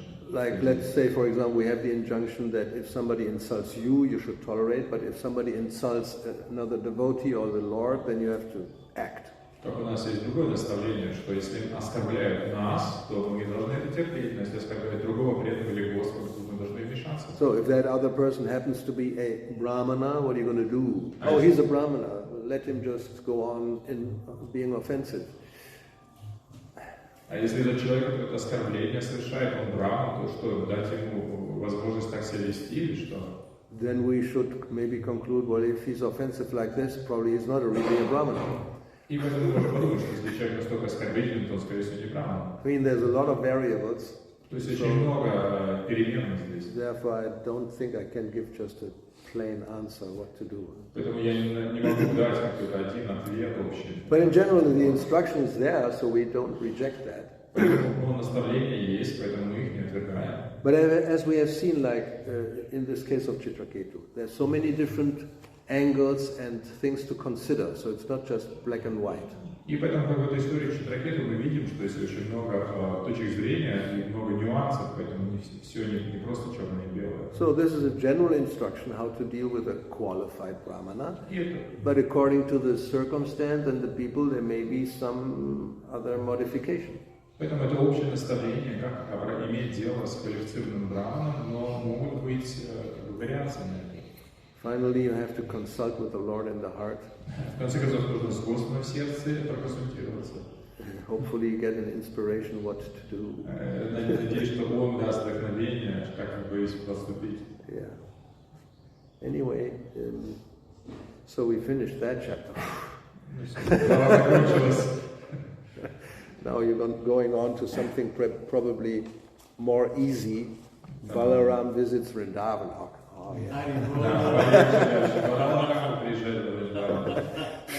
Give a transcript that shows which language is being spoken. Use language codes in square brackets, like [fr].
[en] Like, let's say, for example, we have the injunction that if somebody insults you, you should tolerate, but if somebody insults another devotee or the Lord, then you have to act. [ru] Так у нас есть другое наставление, что если оскорбляют нас, то мы должны это терпеть, но если оскорбляют другого преданного или Господа, то мы должны вмешаться. [en] So if that other person happens to be a brahmana, what are you going to do? Oh, he's a brahmana. Let him just go on in being offensive. [ru] А если этот человек какое-то оскорбление совершает, он браман, то что, дать ему возможность так себя вести или что? [en] Then we should maybe conclude, well, if he's offensive like this, probably he's not really a brahmana. [ru] И поэтому можно подумать, что если человек настолько оскорбительный, то он, скорее всего, не браман. [en] I mean, there's a lot of variables. [ru] То есть очень много переменных здесь. [en] Therefore, I don't think I can give just a plain answer what to do. [ru] Поэтому я не могу дать какой-то один ответ общий. [en] But in general, the instruction is there, so we don't reject that. [ru] Поэтому наставления есть, поэтому мы их не отвергаем. [en] But as we have seen, like in this case of Chitraketu, there's so many different angles and things to consider, so it's not just black and white. [ru] И поэтому, как в этой истории Читракету, мы видим, что есть очень много точек зрения и много нюансов, поэтому все не просто черное и белое. [en] So this is a general instruction how to deal with a qualified brahmana, but according to the circumstance and the people, there may be some other modification. [ru] Поэтому это общее наставление, как иметь дело с квалифицированным браманом, но могут быть вариации на это. [en] Finally, you have to consult with the Lord in the heart. [ru] В конце концов, нужно с Господом в сердце проконсультироваться. [en] Hopefully, you get an inspiration what to do. [ru] Надеюсь, что Он даст вдохновение, как поступить. [en] Yeah. Anyway, so we finished that chapter. Now you're going on to something probably more easy. Balaram visits Vrindavan. Oh yeah.